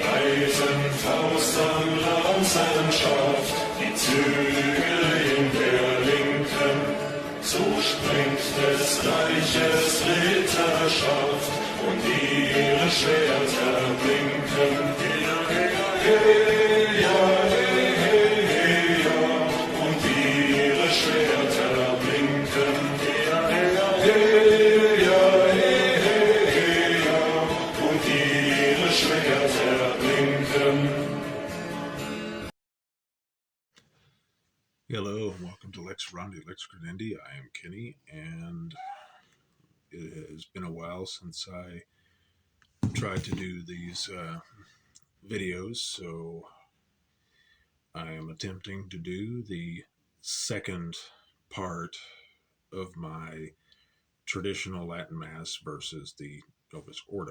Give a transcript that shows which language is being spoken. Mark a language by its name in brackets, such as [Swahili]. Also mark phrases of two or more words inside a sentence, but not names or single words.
[German] breiten Faust an Lanzenschaft, die Zügel in der Linken, so springt des Reiches Ritterschaft und ihre Schwerter blinken. Heya, heya, heya, heya, und ihre Schwerter blinken. Heya, heya, heya, heya, und ihre Schwerter blinken. [English] Hello, and welcome to [Latin] Lex Rondi, Lex Credendi. [English] I am Kenny, and it has been a while since I tried to do these videos, so I am attempting to do the second part of my traditional Latin Mass versus the Novus Ordo.